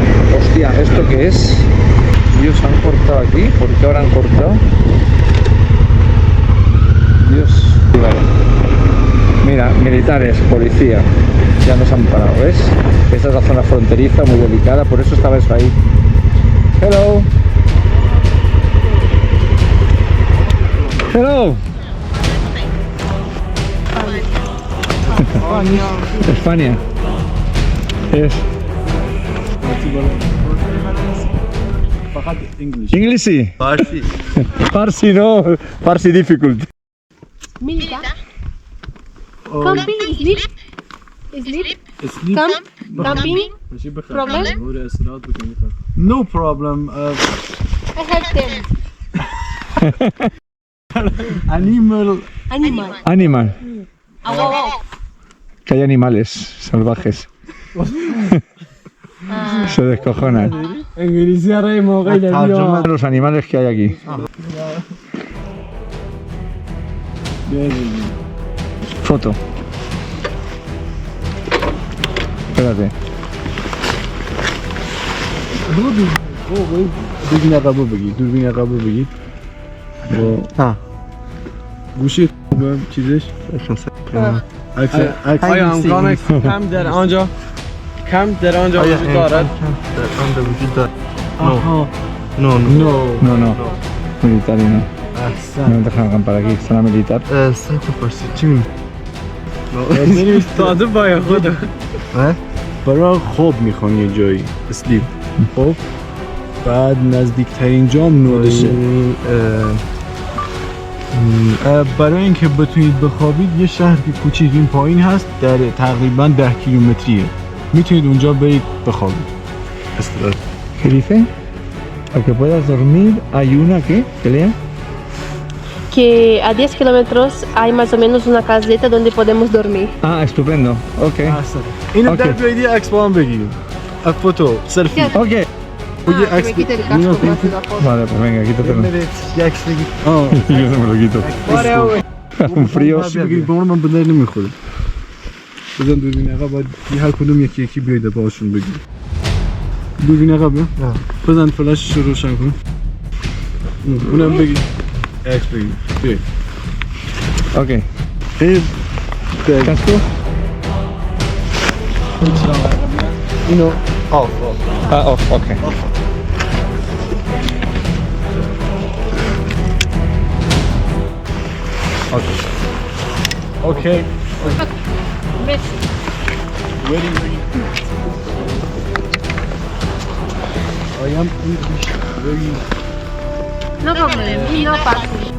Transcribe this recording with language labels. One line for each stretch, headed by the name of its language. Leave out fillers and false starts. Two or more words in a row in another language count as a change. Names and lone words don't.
Spanish: Hostia, ¿esto qué es? Dios, han cortado aquí. ¿Por qué ahora han cortado? Dios. Vale. Mira, militares, policía. Ya nos han parado, ¿ves? Esta es la zona fronteriza, muy delicada, por eso estaba eso ahí.
English: Hello. Hello. España. Yes. English. Farsi. Farsi no. Farsi difficult. Milita. Camping, sleep. Sleep. Camping. Problem? No problem. I have 10. Animal. Animal.
Spanish: Que hay animales salvajes. Se descojonan. Los animales que hay aquí. Foto. Espérate.
Persian: دوربین عقب بگید دوربین عقب بگید با گوشی خوبه چیزش آیا امکان کم در آنجا وجود دارد؟ وجود دارد
Spanish: No. Militar y no. No me dejan acampar aquí, zona militar.
Persian: چی میگی؟ تازه باید خود برای خواب میخوام یه جایی اسلیپ خب بعد نزدیکترین جام نودشه برای اینکه بتونید بخوابید یه شهر کوچیک این پایین هست در تقریبا 10 کیلومتریه میتونید اونجا برید بخوابید
Spanish: ¿Qué dice? Para que puedas dormir hay una que lea. Que a 10 kilómetros hay más o menos una caseta donde podemos dormir. Ah, estupendo. Ok.
Persian: اینو اوکی. در بیایید یه عکس با هم بگیریم
English: photo selfie
Persian: Ok. یه عکس
Spanish: Que me quite el casco para hacer la foto. Vale, pues venga, quítatelo.
Persian: یه عکس بگیر
Spanish: Yo no me lo quito. Un frío.
Persian: بگیرید با من به در نمیخوره بزن دوربین عقب باید هر کدوم یکی بیایید باهاشون بگیرید دوربین عقبه بزن فلاشش رو روشن کن اونم بگیر عکس بگیر بیایید
Spanish: Ok. ¿Casco?
Persian: اینو آف
English: Ah, off, ok.
Persian: اوکی
English: Messi. I am English very No problem,
Spanish: y no pasa.